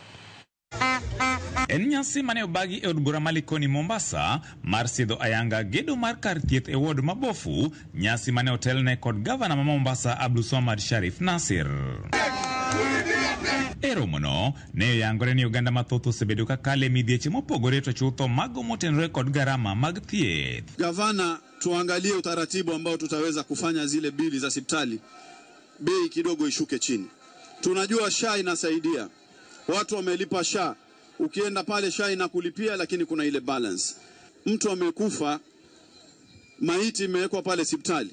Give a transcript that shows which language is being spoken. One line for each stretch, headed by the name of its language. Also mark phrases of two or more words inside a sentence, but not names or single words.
Luo (Kenya and Tanzania): En nyasi mane obagi e od bura malikoni Mombasa mar sidho ayanga gedo mar kar thieth e ward mabofu, nyasi mane otelne kod gavana ma Mombasa Abdulswamad Sharif Nassir. E romono ne oyangore ni oganda mathoth osebedo ka kale midhieche mopogore to chutho mago motenore kod garama mag thieth.
Swahili: Gavana, tuangalie utaratibu ambao tutaweza kufanya zile bili za hospitali bei kidogo ishuke chini. Tunajua SHA inasaidia. Watu wamelipa SHA. Ukienda pale SHA inakulipia, lakini kuna ile balance. Mtu amekufa, maiti imewekwa pale hospitali.